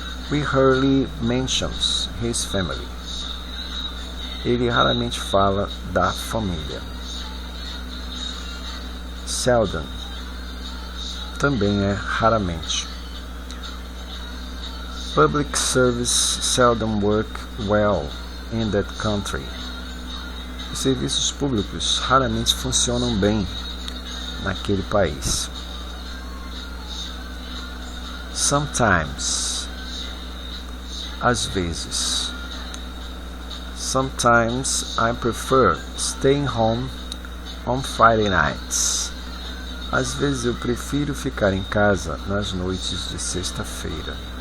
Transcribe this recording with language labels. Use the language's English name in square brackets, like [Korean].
[English] We rarely mentions his family. [Portuguese] Ele raramente fala da família. Seldom, também é raramente. [English] Public service seldom work well in that country. [Portuguese] Os serviços públicos raramente funcionam bem naquele país. Sometimes, às vezes. [English] Sometimes I prefer staying home on Friday nights. [Portuguese] Às vezes eu prefiro ficar em casa nas noites de sexta-feira.